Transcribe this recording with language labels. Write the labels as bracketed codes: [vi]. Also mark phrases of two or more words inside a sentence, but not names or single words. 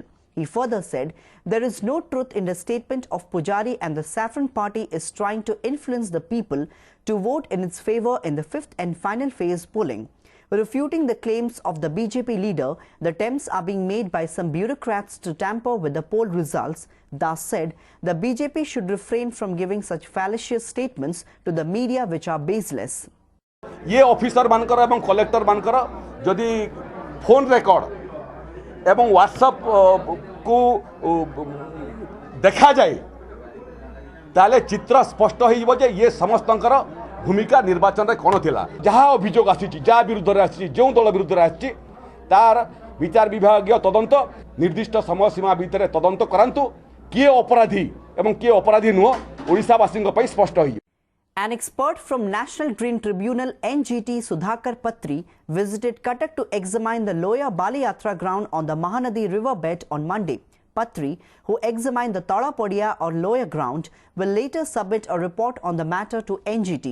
[en] He further said there is no truth in the statement of Pujari and the Saffron Party is trying to influence the people to vote in its favour in the 5th and final phase polling. Refuting the claims of the BJP leader, the attempts are being made by some bureaucrats to tamper with the poll results. Das said the BJP should refrain from giving such fallacious statements to the media which are baseless. [or] ଏ ଅଫିସର ମାନଙ୍କର ଏବଂ କଲେକ୍ଟର ମାନଙ୍କର ଯଦି [en] phone record [or] ଏବଂ ହ୍ୱାଟ୍ସଆପ କୁ ଦେଖା ଯାଏ ତାହେଲେ ଚିତ୍ର ସ୍ପଷ୍ଟ ହେବ ଯେ ଏ ସମସ୍ତଙ୍କର ଭୂମିକା ନିର୍ବାଚନ ରେ କଣ ଥିଲା ଯାହା ଅଭିଯୋଗ ଆସି ଯା ବିରୁଦ୍ଧ ରେ ଆସି ଯେଉଁ ଦଳ ବିରୁଦ୍ଧ ରେ ଆସି ତାର ବିଚାର ବିଭାଗୀୟ ତଦନ୍ତ ନିର୍ଦ୍ଦିଷ୍ଟ ସମୟ ସୀମା ଭିତରେ ତଦନ୍ତ କରନ୍ତୁ କିଏ ଅପରାଧୀ ଏବଂ କିଏ ଅପରାଧୀ ନୁହେଁ ଓଡ଼ିଶାବାସୀ ପାଇଁ ସ୍ପଷ୍ଟ ହେଉ. [en] An expert from National Green Tribunal NGT Sudhakar Patri visited Cuttack to examine the Loya BALI YATRA ground on the Mahanadi riverbed on Monday. Patri, who examined the Tadapodia or Loya ground, will later submit a report on the matter to NGT.